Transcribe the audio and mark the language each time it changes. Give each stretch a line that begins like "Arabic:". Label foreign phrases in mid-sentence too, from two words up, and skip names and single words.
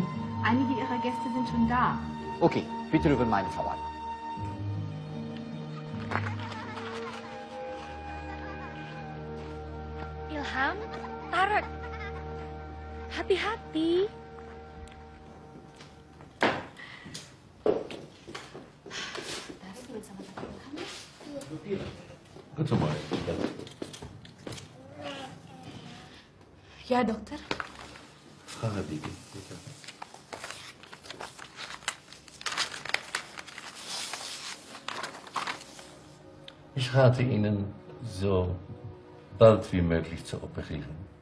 German: Einige Ihrer Gäste sind schon da. Okay, bitte über meine Verwaltung.
Indonesian: Ilham, Tarek, hati-hati.
German: Gut soweit.
Indonesian: Ya, dokter.
German: Frau Habibi, bitte. Ich rate Ihnen, so bald wie möglich zu operieren.